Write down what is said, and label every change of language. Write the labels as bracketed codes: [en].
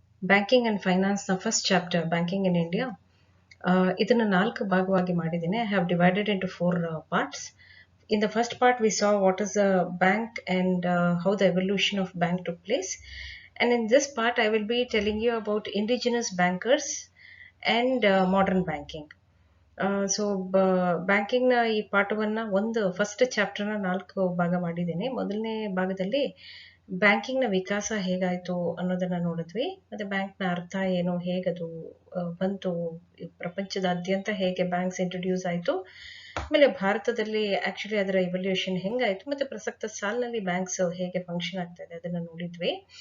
[kn] Banking and finance ನ first chapter banking in India. ಇದನ್ನ 4 ಭಾಗವಾಗಿ ಮಾಡಿದ್ದೀನಿ. [en] I have divided into 4 parts. In the first part, we saw what is a bank and how the evolution of bank took place. And in this part, I will be telling you about indigenous bankers and modern banking. [kn] So ಬ್ಯಾಂಕಿಂಗ್ನ ಈ ಪಾಠವನ್ನ ಒಂದು first ಚಾಪ್ಟರ್ನ 4 ಭಾಗ ಮಾಡಿದ್ದೀನಿ. ಮೊದಲನೇ ಭಾಗದಲ್ಲಿ ಬ್ಯಾಂಕಿಂಗ್ನ ವಿಕಾಸ ಹೇಗಾಯ್ತು ಅನ್ನೋದನ್ನ ನೋಡಿದ್ವಿ. ಮತ್ತೆ ಬ್ಯಾಂಕ್ನ ಅರ್ಥ ಏನು, ಹೇಗದು ಬಂತು, ಪ್ರಪಂಚದಾದ್ಯಂತ ಹೇಗೆ ಬ್ಯಾಂಕ್ಸ್ ಇಂಟ್ರೊಡ್ಯೂಸ್ ಆಯ್ತು, ಆಮೇಲೆ ಭಾರತದಲ್ಲಿ ಆಕ್ಚುಲಿ ಅದರ ಇವಲ್ಯೂಷನ್ ಹೆಂಗಾಯ್ತು, ಮತ್ತೆ ಪ್ರಸಕ್ತ ಸಾಲಿನಲ್ಲಿ ಬ್ಯಾಂಕ್ಸ್ ಹೇಗೆ ಫಂಕ್ಷನ್ ಆಗ್ತಾ ಇದೆ ಅದನ್ನ ನೋಡಿದ್ವಿ.